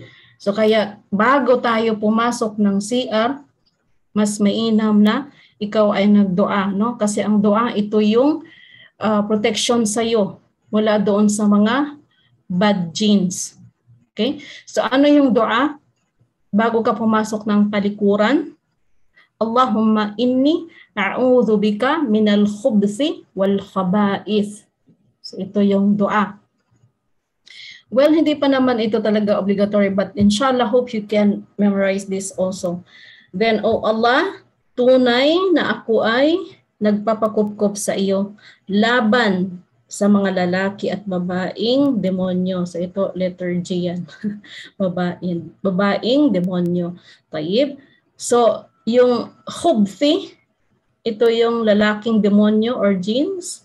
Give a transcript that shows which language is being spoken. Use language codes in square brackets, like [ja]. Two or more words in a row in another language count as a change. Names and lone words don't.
[tl] So kaya bago tayo pumasok ng CR, mas mainam na ikaw ay nagdua, no? Kasi ang dua, ito yung protection sa iyo mula doon sa mga [en] bad jinns. [tl] Okay? So ano yung dua bago ka pumasok ng palikuran? [ar] اللهم إني أعوذ بك من الخبث والخبائث. [tl] So ito yung dua. Well, hindi pa naman ito talaga obligatory, but [ar] إن شاء الله, [en] hope you can memorize this also. Then, O Allah, [tl] tunay na ako ay nagpapakupkup sa iyo laban sa mga lalaki at babaeng demonyo. So ito, [en] letter G [tl] yan. babaeng demonyo. Tayyib. So, yung khubthi, ito yung lalaking demonyo or jinns.